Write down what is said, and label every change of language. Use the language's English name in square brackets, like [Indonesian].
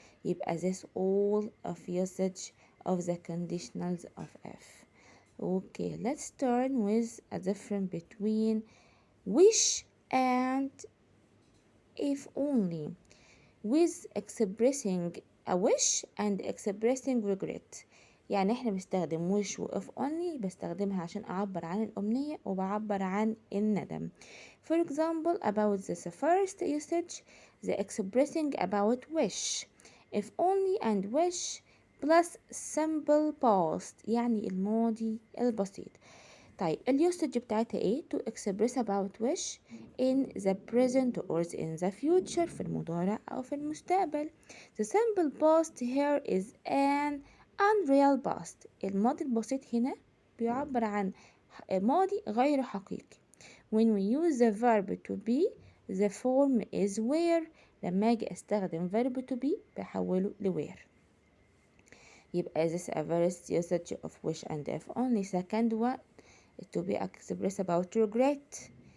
[English] يبقى this all of usage of the conditionals of if. Okay, let's start with a difference between wish and if only. With expressing a wish and expressing regret. [Arabic] يعني احنا بنستخدم wish و if only بستخدمها عشان أعبر عن الأمنية وبعبر عن الندم. [English] For example, about this first usage, the expressing about wish. If only and wish plus simple past [Arabic] يعني الماضي البسيط. طيب اليوسج بتاعتها ايه؟ [English] to express about wish in the present or in the future [Arabic] في المضارع أو في المستقبل. [English] The simple past here is an unreal past. [Arabic] الماضي البسيط هنا بيعبر عن ماضي غير حقيقي. [English] When we use the verb to be the form is where. [Arabic] لما أجي أستخدم [English] verb to be بحوله where. يبقى this a first usage of wish and if only. Second one to be expressed about regret.